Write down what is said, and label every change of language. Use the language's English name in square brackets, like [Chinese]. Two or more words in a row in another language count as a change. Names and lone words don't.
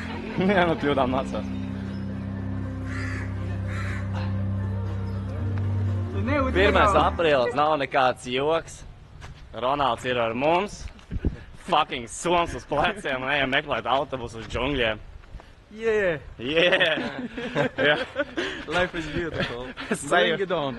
[Latvian] Jā, nu kļūdām mācās. Pirmais aprīlis nav nekāds joks. Ronalds ir ar mums. Fucking soms uz pleciem un ejam meklēt autobusu uz džungļiem. [English] Yeah! Yeah! Yeah. Life is beautiful. Bring it on!